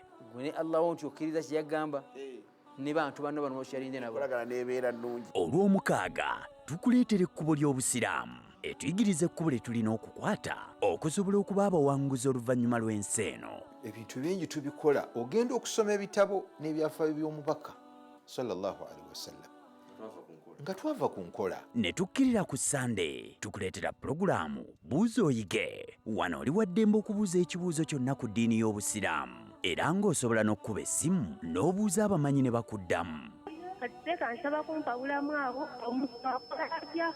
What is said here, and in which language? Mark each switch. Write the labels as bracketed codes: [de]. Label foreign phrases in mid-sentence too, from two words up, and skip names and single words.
[lg] Gwe ne Allah wo nti okkiriza kye yagamba ne bantu banno bano bokyalinde nabo. kolagana n'ebeera nnungi. Olw'omukaaga tukuleetera ekkubo ly'Obusiraamu etuyigiriza ekkubo lye tulina okukwata okusobola okuba abawanguzi oluvannyuma lw'ensi eno. Ebintu bingi tubikola ogenda okusoma ebitabo n'ebyafaayo by'omubaka [ar] صلى الله عليه وسلم [lg] nga twava ku nkola. Ne tukkirira ku Sande tukuleetera pulogulaamu buuza oyige. Wano oli wa ddembe okubuuza ekibuuzo kyonna ku ddiini y'Obusiraamu era ng'osobola n'okkuba essimu n'obuuza abamanyi ne bakuddamu. Kati kansaba kumpawulamu abo omuntu akola atya?